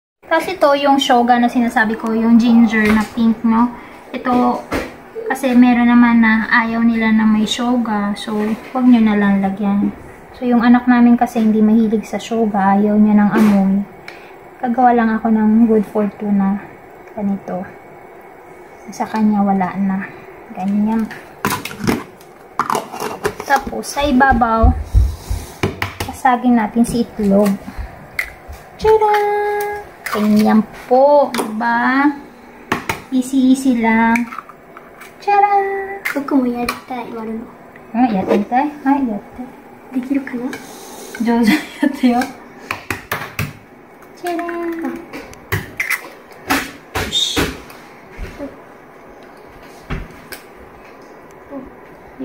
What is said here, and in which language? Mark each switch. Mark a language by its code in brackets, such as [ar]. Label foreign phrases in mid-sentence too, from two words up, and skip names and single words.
[tl] Tapos ito yung shoga na sinasabi ko, yung ginger na pink, no? Ito, kasi meron naman na ayaw nila na may shoga. So, huwag nyo na lang lagyan. So, yung anak namin kasi hindi mahilig sa shoga. Ayaw niya ng amoy. Kagawa lang ako ng [en] good for two [tl] na ganito. Sa kanya, wala na. Ganyan. Tapos, sa ibabaw, pasagin natin si itlog. Tara! Ganyan po. Diba? Easy-easy lang. Tara! [ja] 僕もやりたい、割るの。やってみたい？はい、やって。できるかな？上手にやってよ。じゃらーん。よし。よ。